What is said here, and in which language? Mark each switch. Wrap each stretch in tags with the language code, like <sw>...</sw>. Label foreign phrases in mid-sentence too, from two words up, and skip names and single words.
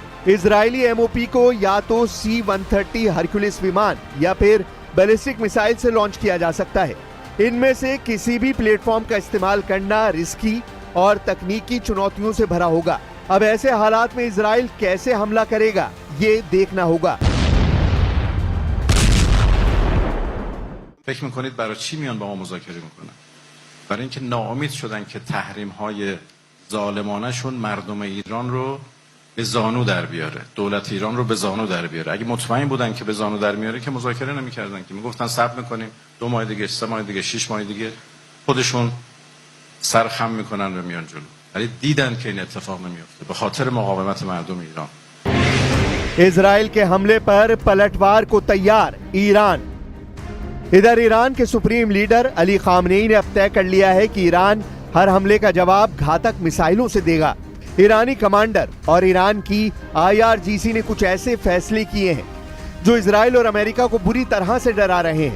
<hi>इजरायली MOP को या तो C-130 हरक्यूलिस विमान या फिर बैलिस्टिक मिसाइल से लॉन्च किया जा सकता है। इनमें से किसी भी प्लेटफॉर्म का इस्तेमाल करना रिस्की और तकनीकी चुनौतियों से भरा होगा। अब ऐसे हालात में इजराइल कैसे हमला करेगा, ये देखना होगा।</hi> <fa>فکر میکنید برای چی میان با ما مذاکره میکنن؟ برای اینکه ناامید شدن که تحریم‌های ظالمانه‌شون مردم ایران رو به زانو در بیاره، دولت ایران رو به زانو در بیاره. اگه مطمئن بودن که به زانو در میاره که مذاکره نمی‌کردن، که میگفتن صبر می‌کنیم 2 ماه دیگه، 3 ماه دیگه، 6 ماه دیگه خودشون سر خم میکنن و میان جلو. ولی دیدن که این اتفاق نمیفته به خاطر مقاومت مردم ایران.</fa> <hi>इजराइल के हमले पर पलटवार को तैयार ईरान। इधर ईरान के सुप्रीम लीडर अली खामनेई ने अब तय कर लिया है कि ईरान हर हमले का जवाब घातक मिसाइलों से देगा। ईरानी कमांडर और ईरान की IRGC ने कुछ ऐसे फैसले किए हैं जो इजराइल और अमेरिका को बुरी तरह से डरा रहे हैं।</hi>